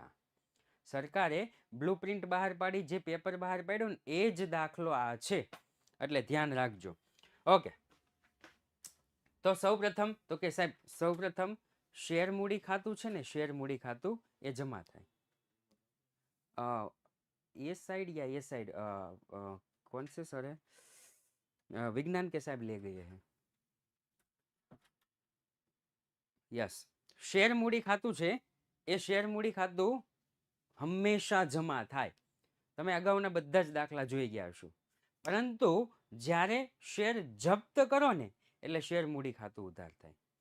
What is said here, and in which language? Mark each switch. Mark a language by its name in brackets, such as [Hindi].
[Gujarati] આ સરકારે blue print બહાર પાડી જે પેપર બહાર પાડ્યું ને એ જ દાખલો આ છે, એટલે ધ્યાન રાખજો. ઓકે, તો સૌપ્રથમ તો કે સાહેબ સૌપ્રથમ શેર મૂડી ખાતું છે ને, શેર મૂડી ખાતું એ જમા થાય. [Hindi] ये साइड या ये साइड कौन से सर है? विज्ञान के साहब ले गए हैं. [Gujarati] यस, શેર મૂડી ખાતું છે એ શેર મૂડી ખાતું હંમેશા જમા થાય. તમે અગાઉના બધા જ દાખલા જોઈ ગયા છો, પરંતુ જ્યારે શેર જપ્ત કરો ને એટલે શેર મૂડી ખાતું ઉધાર થાય.